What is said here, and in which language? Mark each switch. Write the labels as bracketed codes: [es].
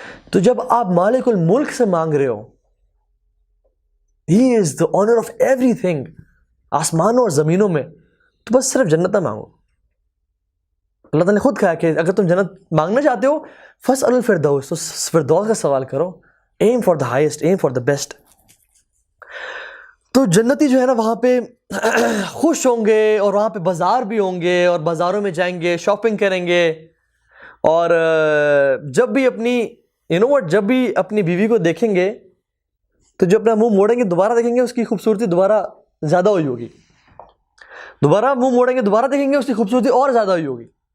[ur] تو جب آپ مالک الملک سے مانگ رہے ہو, [en] he is the owner of everything, [ur] آسمانوں اور زمینوں میں, تو بس صرف جنت نہ مانگو. اللہ تعالیٰ نے خود کہا کہ اگر تم جنت مانگنا چاہتے ہو [ar] فاسألوا الفردوس, [ur] تو فردوس کا سوال کرو. [en] aim for the highest, aim for the best. [ur] تو جنتی جو ہے نا وہاں پہ خوش ہوں گے, اور وہاں پہ بازار بھی ہوں گے, اور بازاروں میں جائیں گے, شاپنگ کریں گے, اور جب بھی جب بھی اپنی بیوی کو دیکھیں گے تو جو اپنا منہ موڑیں گے دوبارہ دیکھیں گے اس کی خوبصورتی دوبارہ زیادہ ہوئی ہوگی, دوبارہ منہ موڑیں گے دوبارہ دیکھیں گے اس کی خوبصورتی اور زیادہ ہوئی ہوگی.